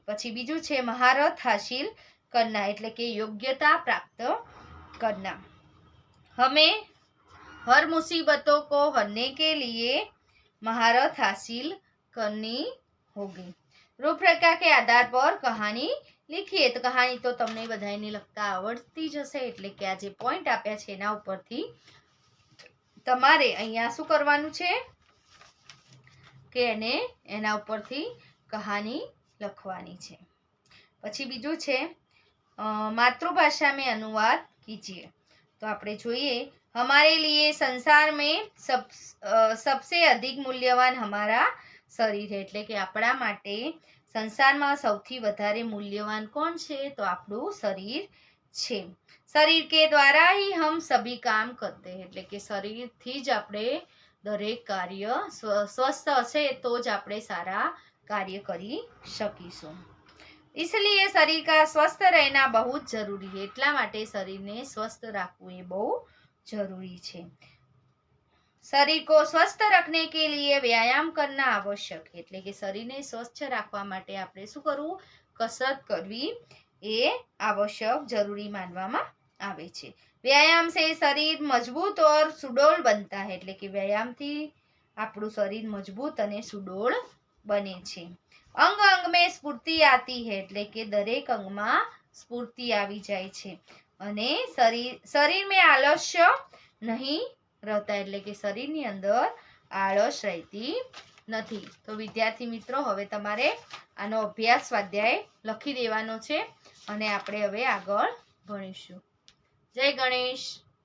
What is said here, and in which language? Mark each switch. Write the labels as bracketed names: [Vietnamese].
[Gujarati] પછી બીજું છે [Hindi] महारत हासिल करना [Gujarati] એટલે કે [Hindi] योग्यता प्राप्त करना। हमें हर मुसीबतों को हरने के लिए महारत हासिल करनी होगी। रूपरेखा के आधार पर कहानी लिखिए। [Gujarati] तो कहानी तो तमने बधाईने लखता आवडती ज हशे એટલે કે આ જે પોઈન્ટ આપ્યા છે એના ઉપરથી તમારે અહીંયા શું કરવાનું છે કે એના ઉપરથી કહાની લખવાની છે। પછી બીજું છે [Hindi] मातृभाषा में अनुवाद कीजिए। तो [Gujarati] આપણે જોઈએ, [Hindi] हमारे लिए संसार में सबसे अधिक मूल्यवान हमारा शरीर है। [Gujarati] એટલે કે આપણા માટે સંસારમાં સૌથી વધારે મૂલ્યવાન કોણ છે? તો આપણું શરીર છે। શરીર [Hindi] के द्वारा ही हम सभी काम करते हैं [Gujarati] એટલે કે શરીરથી જ આપણે દરેક કાર્ય સ્વસ્થ હશે તો જ આપણે સારા કાર્ય કરી શકીશું। [Hindi] इसलिए शरीर का स्वस्थ रहना बहुत जरूरी है. [Gujarati] એટલા માટે શરીરને સ્વસ્થ રાખવું એ બહુ જરૂરી છે. [Hindi] शरीर को स्वस्थ रखने के लिए व्यायाम करना आवश्यक है. [Gujarati] એટલે કે શરીરને સ્વસ્થ રાખવા માટે આપણે શું કરવું? કસરત કરવી એ [Hindi] आवश्यक जरूरी [Gujarati] मानવામાં આવે છે. [Hindi] व्यायाम से शरीर मजबूत और सुडौल बनता है. [Gujarati] એટલે કે વ્યાયામથી આપણું શરીર મજબૂત અને સુડોળ બને છે. [Hindi] અંગ અંગ में स्फूर्ति आती है. [Gujarati] એટલે કે દરેક અંગમાં સ્ફૂર્તિ આવી જાય છે અને શરીર [Hindi] में आलस्य नहीं रहता. [Gujarati] એટલે કે શરીરની અંદર આળસ રહેતી નથી. તો વિદ્યાર્થી મિત્રો, હવે તમારે આનો અભ્યાસ સ્વાધ્યાય લખી દેવાનો છે અને આપણે હવે આગળ ભણીશું. જય ગણેશ.